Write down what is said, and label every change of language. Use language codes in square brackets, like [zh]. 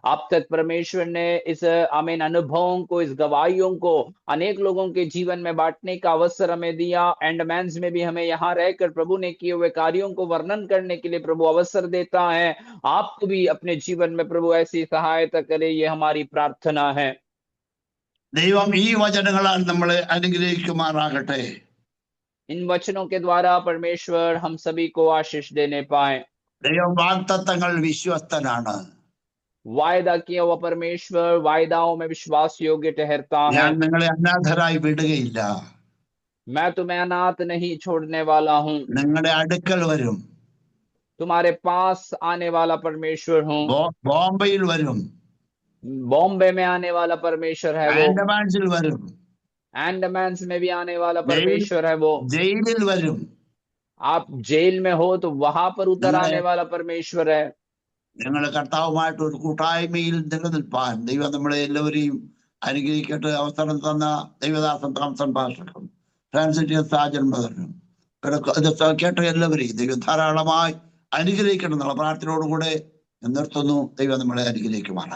[hi] अब तक परमेश्वर ने इस आमीन अनुभवों को, इस गवाहियों को अनेक लोगों के जीवन में बांटने का अवसर हमें दिया। एंडमैन्स में भी हमें यहाँ रहकर प्रभु ने किए हुए कार्यों को वर्णन करने के लिए प्रभु अवसर देता है। आपको भी अपने जीवन में प्रभु ऐसी सहायता करे, ये हमारी प्रार्थना है। [ml] ദൈവം ഈ വചനങ്ങളാൽ നമ്മളെ അനുഗ്രഹിക്കുമാറാകട്ടെ. [hi] इन वचनों के द्वारा परमेश्वर हम सभी को आशीष देने पाए। [ml] ദൈവം വാഗ്ദത്തങ്ങൾ വിശ്വസ്തനാണ്. [hi] वायदा किया हुआ परमेश्वर वायदाओं में विश्वास योग्य ठहरता है। [ml] ഞാൻ നിങ്ങളെ അനാഥരായി വിടുകയില്ല. [hi] मैं तुम्हें अनाथ नहीं छोड़ने वाला हूँ। [ml] നിങ്ങളുടെ അടുക്കൽ വരും. [hi] तुम्हारे पास आने वाला परमेश्वर हूँ। [ml] ബോംബെയിൽ വരും, [hi] बॉम्बे में आने वाला परमेश्वर है वो। [ml] ആൻഡമാൻസിൽ വരും, [hi] अंडमान में भी आने वाला [ml] ജയിൽ [hi] परमेश्वर है वो। [ml] ജയിലിൽ വരും. [hi] आप जेल में हो तो वहां पर उतर [ml] നിങ്ങളെ [hi] आने वाला परमेश्वर है। [ml] നിങ്ങൾ കർത്താവുമായിട്ട് ഒരു കൂട്ടായ്മയിൽ നിലനിൽപ്പാൻ ദൈവം നമ്മളെ എല്ലാവരെയും അനുഗ്രഹിക്കട്ടെ. അവസരം തന്ന ദൈവദാസൻ തോംസൺ പാസ്റ്റർക്കും ഫ്രാൻസിസ് സാജൻ ബ്രദറിനും ഇത് കേട്ട എല്ലാവരെയും ദൈവം ധാരാളമായി അനുഗ്രഹിക്കണം എന്നുള്ള പ്രാർത്ഥനയോടുകൂടെ നിർത്തുന്നു. ദൈവം നമ്മളെ അനുഗ്രഹിക്കുമാറാകട്ടെ.